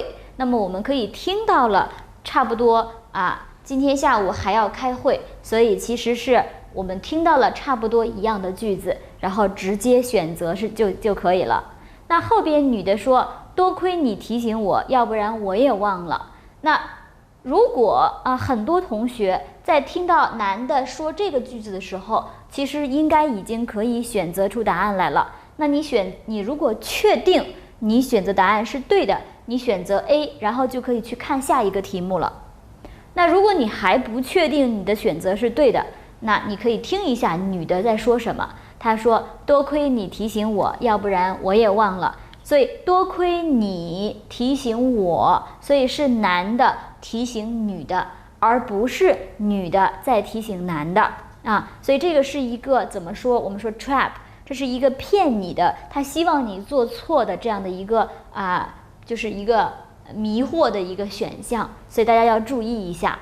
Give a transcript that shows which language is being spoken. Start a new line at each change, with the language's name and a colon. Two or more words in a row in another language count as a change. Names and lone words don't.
Chinese: 那麼我們可以聽到了差不多今天下午還要開會，所以其實是我們聽到了差不多一樣的句子，然後直接選擇就可以了。那後邊女的說多虧你提醒我，要不然我也忘了。那如果很多同學在聽到男的說這個句子的時候，其實應該已經可以選擇出答案來了。那你如果確定你選擇答案是對的，你選擇 A，然後就可以去看下一個題目了。那如果你還不確定你的選擇是对的，那你可以听一下女的在說什麼。她說多虧你提醒我，要不然我也忘了。所以多虧你提醒我，所以是男的提醒女的，而不是女的在提醒男的所以这個是一個怎麼說，我們說 trap， 這是一個騙你的，他希望你做錯的這樣的一個就是一個迷惑的一個選項，所以大家要注意一下。